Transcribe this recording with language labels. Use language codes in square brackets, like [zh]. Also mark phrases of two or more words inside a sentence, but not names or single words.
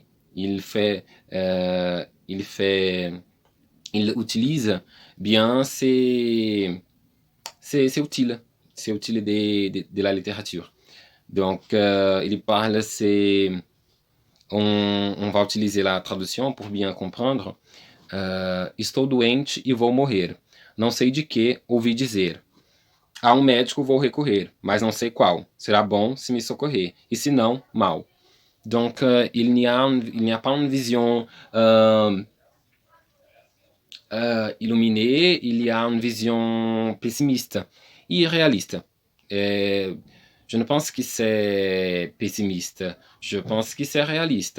[fr] Il utilise bien c'est utile. C'est utile de la littérature. Donc, il parle, on va utiliser la traduction pour bien comprendre. [pt] Estou doente e vou morrer. Não sei de que ouvi dizer. A médico vou recorrer, mas não sei qual. Será bom se me socorrer, e se não, mal. [fr] Donc, il n'y a pas une vision illuminée, il y a une vision pessimiste, irréaliste. Je ne pense que c'est pessimiste, je pense que c'est réaliste.